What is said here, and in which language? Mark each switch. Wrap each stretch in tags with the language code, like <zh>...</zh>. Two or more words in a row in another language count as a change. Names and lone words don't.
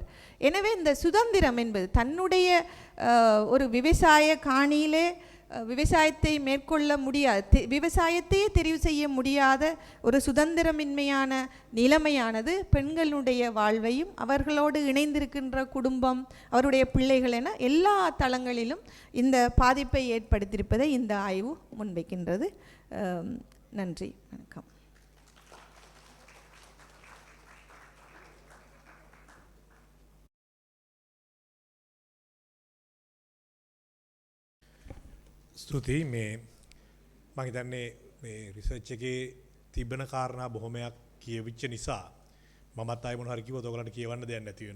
<ta>எனவே இந்த சுதந்திரம் என்பது தன்னுடைய ஒரு விவசாய காணியிலே விவசாயத்தை மேற்கொள்ள முடியாத, விவசாயத்தையே தெரிவு செய்ய முடியாத ஒரு சுதந்திரமின்மையான நிலைமையானது பெண்களுடைய வாழ்வையும் அவர்களோடு இணைந்திருக்கின்ற குடும்பம் அவருடைய பிள்ளைகள் என எல்லா தளங்களிலும் இந்த பாதிப்பை ஏற்படுத்தியிருப்பதை இந்த ஆய்வு முன்வைக்கின்றது. நன்றி, வணக்கம்.</ta> <si>ස්තුතියි. මේ මම හිතන්නේ මේ රිසර්ච් එකේ තිබෙන කාරණා බොහොමයක් කියවිච්ච නිසා මමත් ආයෙ මොන හරි කිව්වොත් ඔයගලන්ට කියවන්න දෙයක් නැති වෙනවා.</si>